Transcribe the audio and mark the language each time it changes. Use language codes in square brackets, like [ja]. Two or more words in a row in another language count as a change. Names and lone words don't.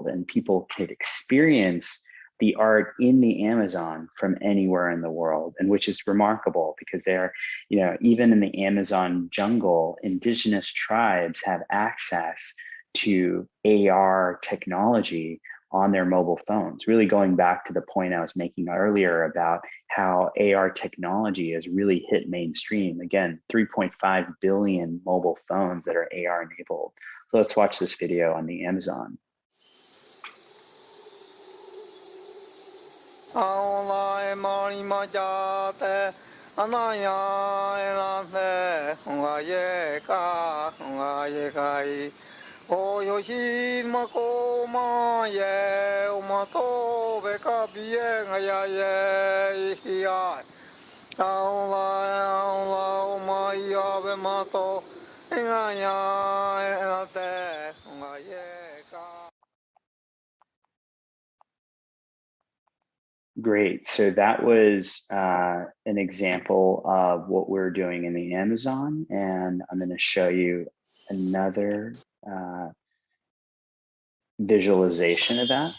[en] And people could experience the art in the Amazon from anywhere in the world, and which is remarkable because they're, even in the Amazon jungle, indigenous tribes have access to AR technology on their mobile phones, really going back to the point I was making earlier about how AR technology has really hit mainstream. Again, 3.5 billion mobile phones that are AR enabled. So let's watch this video on the Amazon. O yoshi mako ma ye o mato be ka bie ngaya ye ya la o ma ya be mato ngaya te ngaye ka. Great. So that was an example of what we're doing in the Amazon, and I'm going to show you another visualization of that.